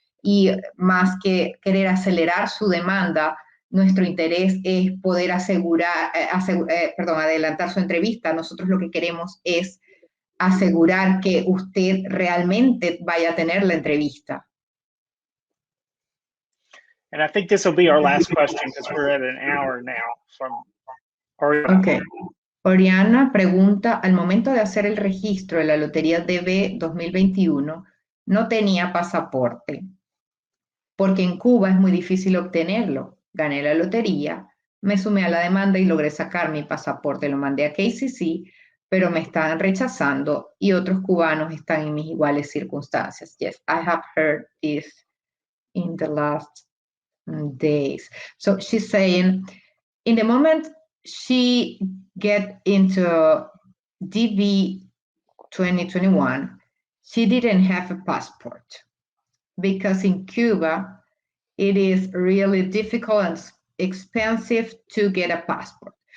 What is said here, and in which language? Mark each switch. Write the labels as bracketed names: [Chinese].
[Spanish] Y más que querer acelerar su demanda, nuestro interés es poder adelantar su entrevista. Nosotros lo que queremos es asegurar que usted realmente vaya a tener la entrevista. [English] And I think this will be our last question because we're at an hour now from Oriana. Okay. [Spanish] Oriana pregunta, al momento de hacer el registro de la lotería DV2021, no tenía pasaporte, porque en Cuba es muy difícil obtenerlo. Gané la lotería, me sumé a la demanda y logré sacar mi pasaporte. Lo mandé a KCC, pero me están rechazando y otros cubanos están en mis iguales circunstancias. [English] Yes, I have heard this in the last days. So she's saying, in the moment she get into DV 2021, she didn't have a passport because in Cuba, it is really difficult and expensive to get a passport.